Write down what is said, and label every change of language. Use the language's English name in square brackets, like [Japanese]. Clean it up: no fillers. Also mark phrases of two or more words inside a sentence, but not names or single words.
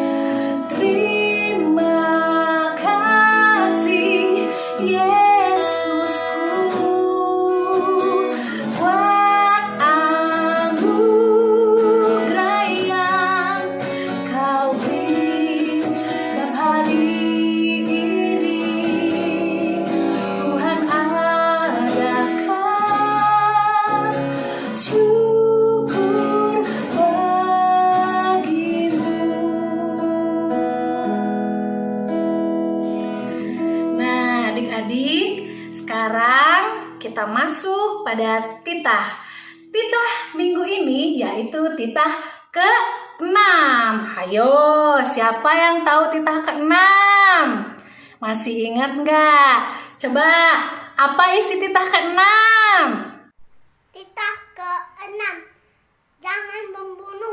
[Indonesian] Terima kasih Yesusku buat anugerah yang Kau beri, sebab hari ini Tuhan adakan syukur bagimu. Nah, adik-adik, sekarang kita masuk pada titah. Titah minggu ini yaitu titah ke-6. Ayo, siapa yang tahu titah ke-6? Masih ingat nggak? Coba, apa isi titah ke-6? Titah ke-6, jangan membunuh.